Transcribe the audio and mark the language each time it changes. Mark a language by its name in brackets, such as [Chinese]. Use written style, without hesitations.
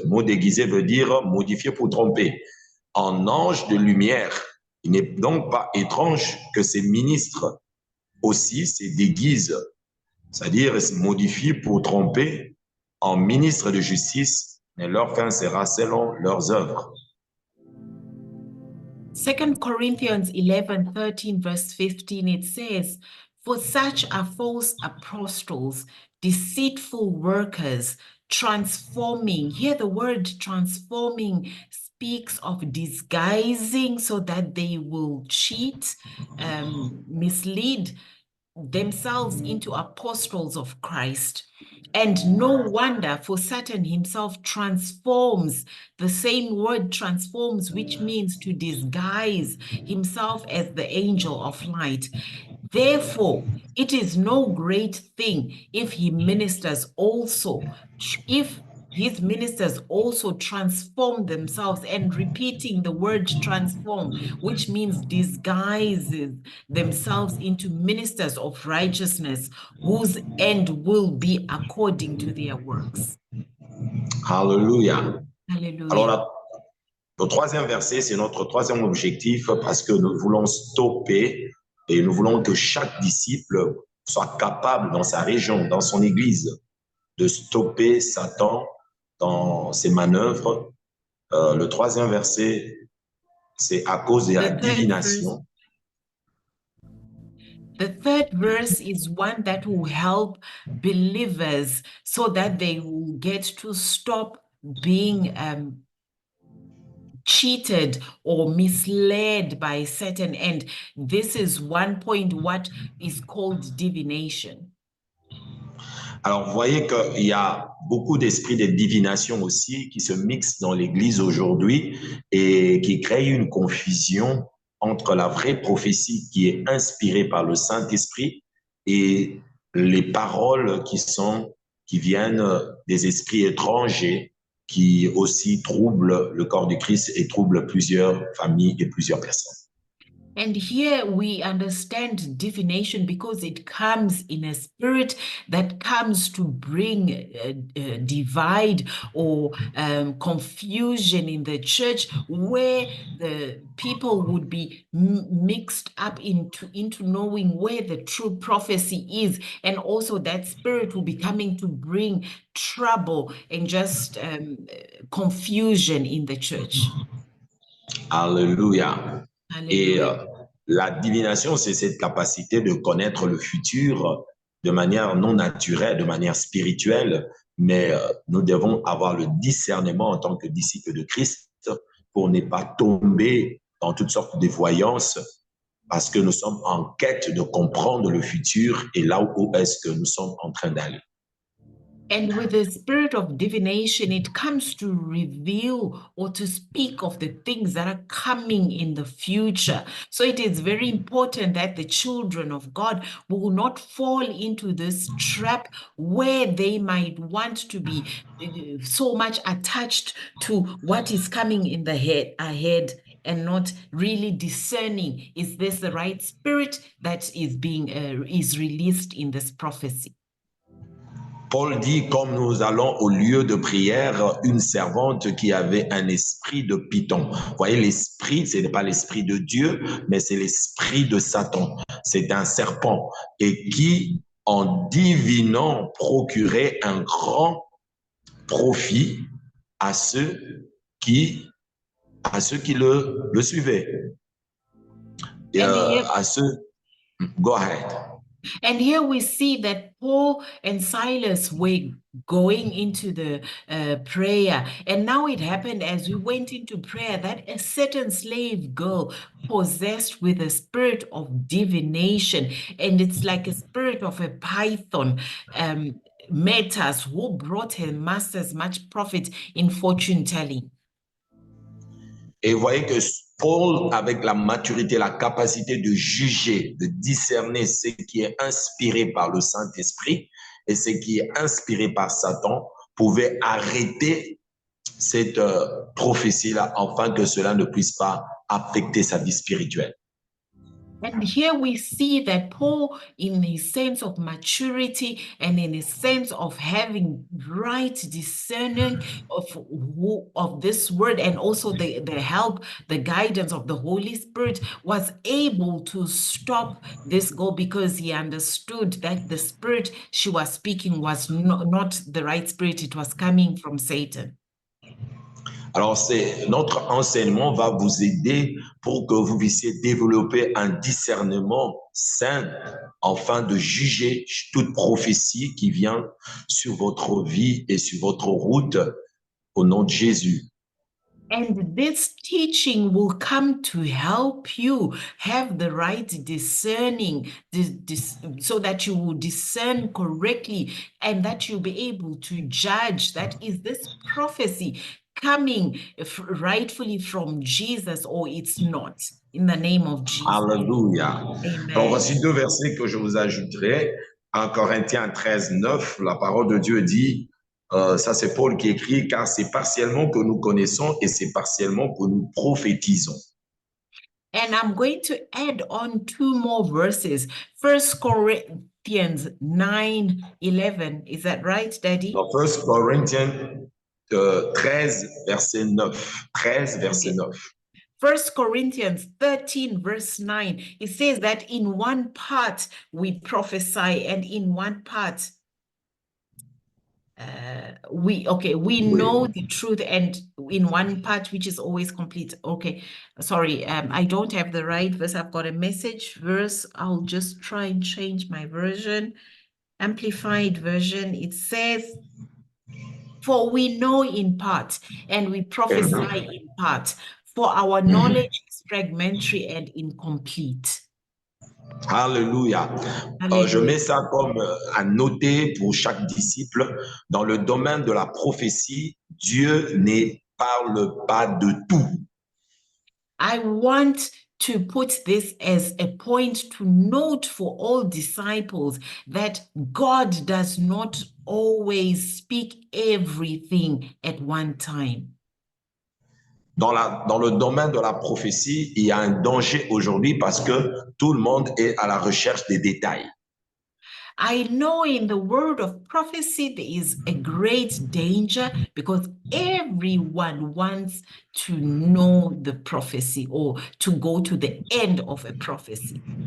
[French] Mot déguisé veut dire modifié pour tromper. En ange de lumière, il n'est donc pas étrange que ces ministres aussi se déguisent, c'est-à-dire se modifient pour tromper en ministres de justice, mais leur fin sera selon leurs œuvres. [English] 2 Corinthians 11:13 verse 15, it says, "For such are false apostles, deceitful workers, transforming." Here the word transforming speaks of disguising so that they will cheat, mislead themselves into apostles of Christ. And no wonder, for Satan himself transforms, the same word transforms, which means to disguise himself as the angel of light. Therefore, it is no great thing if he ministers also, if his ministers also transform themselves, and repeating the word transform, which means disguises themselves into ministers of righteousness, whose end will be according to their works. [French] Alléluia. [English] Hallelujah. [French] Alors, le troisième verset, c'est notre troisième objectif parce que nous voulons stopper et nous voulons que chaque disciple soit capable dans sa région, dans son église, de stopper Satan dans ses manœuvres. Le troisième verset, c'est à cause de la divination. [English] The third verse is one that will help believers so that they will get to stop being cheated or misled by Satan. And this is one point, what is called divination. [French] Alors, vous voyez qu'il y a beaucoup d'esprits de divination aussi qui se mixent dans l'Église aujourd'hui et qui créent une confusion entre la vraie prophétie qui est inspirée par le Saint-Esprit et les paroles qui viennent des esprits étrangers qui aussi troublent le corps du Christ et troublent plusieurs familles et plusieurs personnes. [English] And here we understand divination because it comes in a spirit that comes to bring divide or confusion in the church, where the people would be mixed up into knowing where the true prophecy is. And also that spirit will be coming to bring trouble and just confusion in the church. [French] Alléluia. Et [English] Hallelujah. [French] la divination, c'est cette capacité de connaître le futur de manière non naturelle, de manière spirituelle, mais nous devons avoir le discernement en tant que disciples de Christ pour ne pas tomber dans toutes sortes de voyances parce que nous sommes en quête de comprendre le futur et là où est-ce que nous sommes en train d'aller. [English] And with the spirit of divination, it comes to reveal or to speak of the things that are coming in the future. So it is very important that the children of God will not fall into this trap where they might want to be so much attached to what is coming in the ahead and not really discerning, is this the right spirit that is being is released in this prophecy? [French] Paul dit, comme nous allons au lieu de prière, une servante qui avait un esprit de python. Vous voyez, l'esprit, ce n'est pas l'esprit de Dieu, mais c'est l'esprit de Satan. C'est un serpent et qui, en divinant, procurait un grand profit à ceux qui le suivaient. Et, à ceux... [English] Go ahead. And here we see that Paul and Silas were going into the prayer. And now it happened as we went into prayer that a certain slave girl possessed with a spirit of divination, and it's like a spirit of a python, met us, who brought her masters much profit in fortune telling. [French] Et vous voyez que Paul, avec la maturité, la capacité de juger, de discerner ce qui est inspiré par le Saint-Esprit et ce qui est inspiré par Satan, pouvait arrêter cette prophétie-là afin que cela ne puisse pas affecter sa vie spirituelle. [English] And here we see that Paul, in his sense of maturity and in his sense of having right discerning of this word, and also the help, the guidance of the Holy Spirit, was able to stop this girl because he understood that the spirit she was speaking was not the right spirit. It was coming from Satan. [French] Alors, notre enseignement va vous aider pour que vous puissiez développer un discernement sain afin de juger toute prophétie qui vient sur votre vie et sur votre route au nom de Jésus. [English] And this teaching will come to help you have the right discerning, so that you will discern correctly and that you'll be able to judge that is this prophecy coming rightfully from Jesus or it's not, in the name of Jesus. [French] Alléluia. [English] Amen. [French] Alors, voici deux versets que je vous ajouterai. En Corinthiens 13, 9, la parole de Dieu dit, ça c'est Paul qui écrit, car c'est partiellement que nous connaissons et c'est partiellement que nous prophétisons. [English] And I'm going to add on two more verses. 1 Corinthians 9:11. Is that right, Daddy? [French] Dans 1 Corinthiens 13, verset 9. 13, verset 9. [English] 1 Corinthians 13, verse 9. It says that in one part we prophesy, and in one part we know the truth, and in one part which is always complete. Okay, sorry, I don't have the right verse. I've got a message verse. I'll just try and change my version. Amplified version. It says, for we know in part and we prophesy in part, for our knowledge is fragmentary and incomplete. [French] Alléluia. Je mets ça comme à noter pour chaque disciple. Dans le domaine de la prophétie, Dieu ne parle pas de tout. [English] I want to put this as a point to note for all disciples that God does not always speak everything at one time. [French] Dans le domaine de la prophétie, il y a un danger aujourd'hui parce que tout le monde est à la recherche des détails. [English] I know in the word of prophecy there is a great danger because everyone wants to know the prophecy or to go to the end of a prophecy.